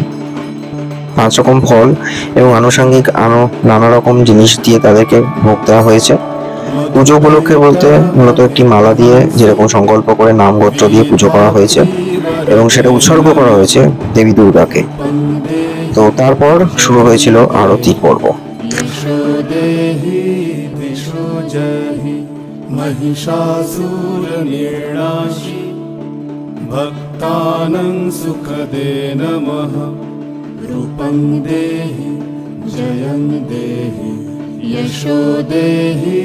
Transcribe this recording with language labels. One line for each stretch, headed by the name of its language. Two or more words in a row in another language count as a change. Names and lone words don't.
Bangla: 5 রকম ফল এবং আনুষঙ্গিক নানা রকম জিনিস দিয়ে তাদেরকে ভোগ দেওয়া হয়েছে। পুজো উপলক্ষে বলতে মূলত একটি মালা দিয়ে যেরকম সংকল্প করে নাম গোত্র দিয়ে পুজো করা হয়েছে এবং সেটা উৎসর্গ করা হয়েছে দেবী দুর্গাকে। তো তারপর শুরু হয়েছিল আরতি পর্ব।
Sanskrit: महिषासुरनिर्नाशि भक्तानां सुखदे नमः रूपं देहि जयं देहि यशो देहि